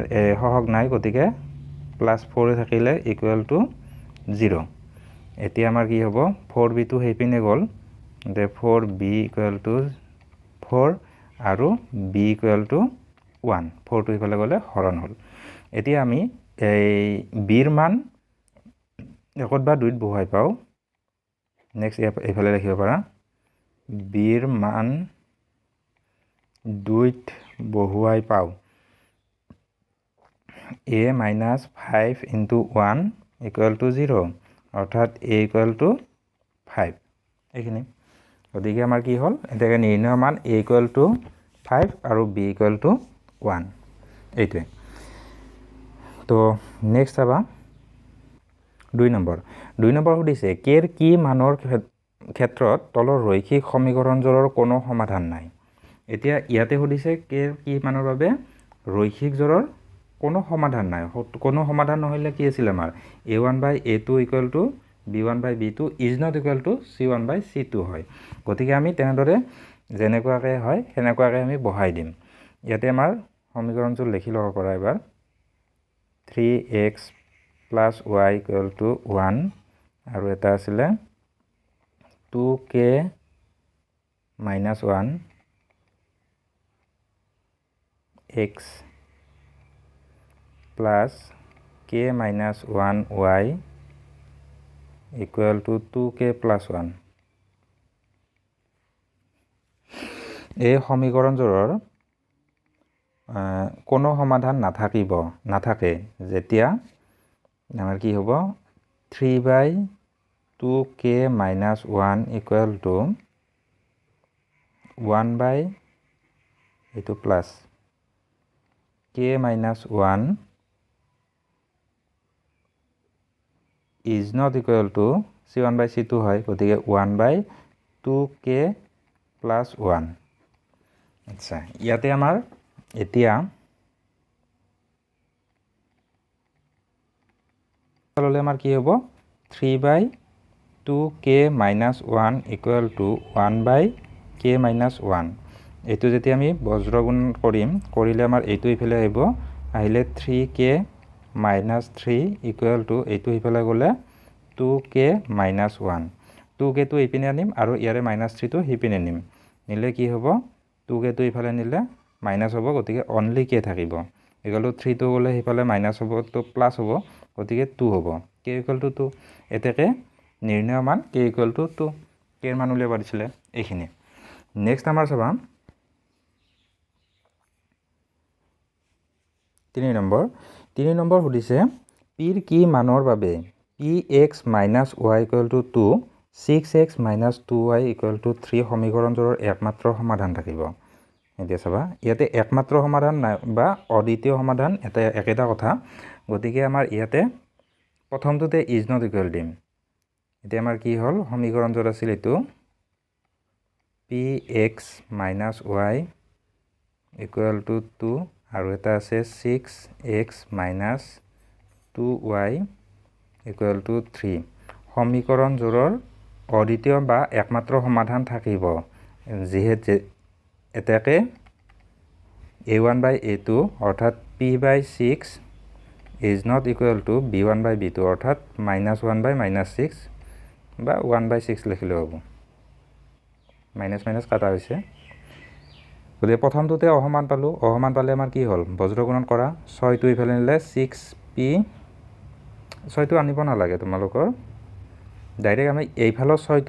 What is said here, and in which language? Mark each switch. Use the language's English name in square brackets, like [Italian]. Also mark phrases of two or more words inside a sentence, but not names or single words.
[Assamese] সহগ নাই গতিকে প্লাস 4 থাকিলে [English] equal to [Assamese] 0 এতিয়া আমাৰ কি হ'ব 4b টো হেপিনে গ'ল তে 4b [English] equal to [Assamese] 4 আৰু b [English] equal to [Assamese] 1 4 টো ইফালে গ'লে হৰণ হ'ল এতিয়া আমি এই b ৰ মান একত বা দুইত বহুৱাই পাও নেক্সট ইফালে লিখিব পাৰা b ৰ মান দুইত বহুৱাই পাও [English] a minus 5 into 1 equal to 0 [Assamese] অৰ্থাৎ [English] a equal to 5 [Assamese] এইখিনি গতিকে আমাৰ কি হ'ল এটাকে নিৰ্ণয় মান a [English] equal to 5 [Assamese] আৰু [English] b equal to 1 [Assamese] এইটোৱে তো নেক্সট চাবা 2 নম্বৰ সুধিছে k ৰ কি মানৰ ক্ষেত্ৰত তলৰ ৰৈখিক সমীকৰণজোৰৰ কোনো সমাধান নাই এতিয়া ইয়াতে সুধিছে k ৰ কি মানৰ বাবে ৰৈখিক জোৰৰ কোনো সমাধান নাই কোনো সমাধান নহলে কি আছিল আমাৰ [English] a1 by a2 equal to b1 by b2 is not equal to c1 by c2 [Assamese] হয় গতিকে আমি তেনেদৰে যেনেকুৱাকে হয় হেনেকুৱাকে আমি বহাই দিম ইয়াতে আমাৰ সমীকৰণটো লিখি লব পৰা এবাৰ [English] 3x plus y equal to 1 [Assamese] আৰু এটা আছিল [English] 2k minus 1 x plus k minus 1 y equal to 2k plus 1 [Assamese] এই সমীকৰণজোৰৰ কোনো সমাধান নাথাকে যেতিয়া আমাৰ কি হ'ব [English] 3 by 2k minus 1 equal to 1 by এইটো plus k minus 1 is not equal to c1 by c2 [Assamese] হয় গতিকে [English] 1 by 2k plus 1 [Assamese] আচ্ছা ইয়াতে আমাৰ এতিয়া ললে আমাৰ কি হ'ব [English] 3 by 2k minus 1 equal to 1 by k minus 1 [Assamese] এইটো যেতিয়া আমি বজ্ৰগুণ কৰিলে আমাৰ এইটো ইফালে আহিব আহিলে [English] 3k minus 3 equal to [Assamese] এইটো ইফালে গলে [English] 2k minus 1 [Assamese] 2k টো ইপিনে আনিম আৰু ইয়াৰে minus 3 টো হিপিনে নিম নিলে কি হ'ব 2k টো ইফালে নিলে মাইনাস হ'ব গতিকে অনলি k থাকিব [English] equal to [Assamese] 3 টো গলে ইফালে মাইনাস হ'ব তো প্লাস হ'ব গতিকে 2 হ'ব [English] k equal to 2 [Assamese] এতেকে নিৰ্ণয় মান [English] k equal to 2 [Assamese] k ৰ মান উলিয়াব দিছিলে এইখিনি নেক্সট আমাৰ চাবা 3 নম্বৰ সুধিছে p ৰ কি মানৰ বাবে [English] px minus y equal to 2 6x minus 2y equal to 3 [Assamese] সমীকৰণজোৰৰ একমাত্ৰ সমাধান থাকিব এতিয়া চাবা ইয়াতে একমাত্ৰ সমাধান বা অদ্বিতীয় সমাধান এটা একেটা কথা গতিকে আমাৰ ইয়াতে প্ৰথমটোতে [English] is not equal [Assamese] দিম এতিয়া আমাৰ কি হ'ল সমীকৰণজোৰ আছিল এটো [English] px minus y equal to 2 [Assamese] আৰু এটা আছে [English] 6x minus 2y equal to 3 [Assamese] সমীকৰণজোৰৰ অদ্বিতীয় বা একমাত্ৰ সমাধান থাকিব যিহেতু এটাকে [English] a1 by a2 [Assamese] অৰ্থাৎ [English] p by 6 is not equal to b1 by b2 [Assamese] অৰ্থাৎ -1 বাই -6 বা 1/6 লিখিলেও হ'ব মাইনাছ মাইনাছ কাটা হৈছে গতিকে প্ৰথমটোতে অসমান পালোঁ অসমান পালে আমাৰ কি হ'ল বজ্ৰগুণন কৰা 6টো ইফালে নিলে 6p 6টো আনিব নালাগে তোমালোকৰ ডাইৰেক্ট আমি এইফালৰ 6টো